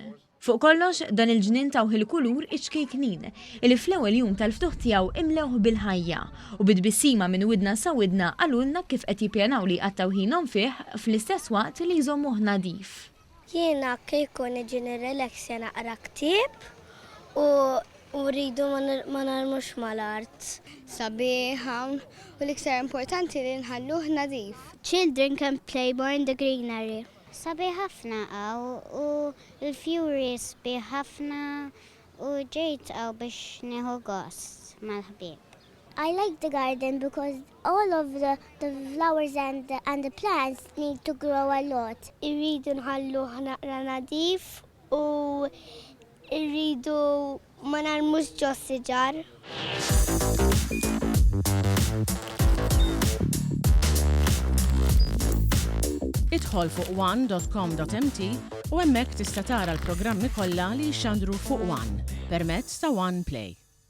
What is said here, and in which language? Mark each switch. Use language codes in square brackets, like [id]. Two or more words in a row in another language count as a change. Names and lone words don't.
[mt] Fuq kollox dan il-ġnien tawh il-kulur iċkejknin li fl-ewwel jum tal-ftuħ tiegħu imlewh bil-ħajja u bidbissima minn widna sa widna għalulna kif qed jippjanaw li qattawħinhom fih fl-istess waqt li jżommuh nadif. Jiena kieku niġi nirrelaxja naqra ktieb u rridu ma narmux mal-art. Sabiħa u l-iktar importanti li nħalluh nadif. [en] Children can play more in the greenery. [mt] Sabiħ ħafna u l-fjuri sabiħ ħafna u ġejt biex nieħu gost mal-ħbieb. [en] I like the garden because all of the flowers and the plants need to grow a lot. [mt] Irridu nħalluh naqra nadif u irridu ma narmux ġo siġar. Idħol fuq one.com.mt u hemmhekk tista' tara l-programmi kollha li jxandru fuq One permezz ta' One Play.